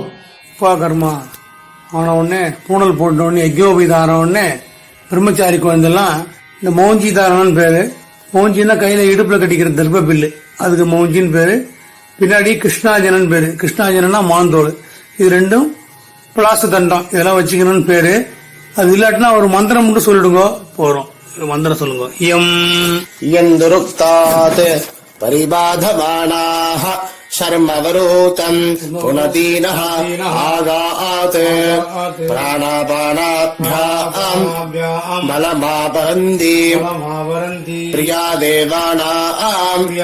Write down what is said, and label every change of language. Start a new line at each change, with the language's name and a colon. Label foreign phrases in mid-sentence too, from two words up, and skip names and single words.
Tamil: உப்பா கர்மா ஆன உடனே பூனல் போட்ட உடனே யஜ்ஞோபவீதம் ஆன உடனே பிரம்மச்சாரி குழந்தைலாம் இந்த மௌஞ்சி தாரணம்னு பேரு. மௌஞ்சின்னா கையில இடுப்புல கட்டிக்கிற தர்ப பில்லு, அதுக்கு மௌஞ்சின்னு பேரு. பின்னாடி கிருஷ்ணாஜனன் பேரு. கிருஷ்ணாஜனா மாந்தோள். இது ரெண்டும் பிளாஸ் தண்டம் இதெல்லாம் வச்சுக்கணும்னு பேரு. அது இல்லாட்டினா ஒரு மந்திரம் மட்டும் சொல்லிடுங்க போறோம். மந்திரம் சொல்லுங்க.
Sanskrit: यन्दुरुक्तात् परिबाधमानाः शर्मवरोतम् पुनतीनः आगात् प्राणापानाभ्याम् बलमापरन्ति प्रिया देवानाम्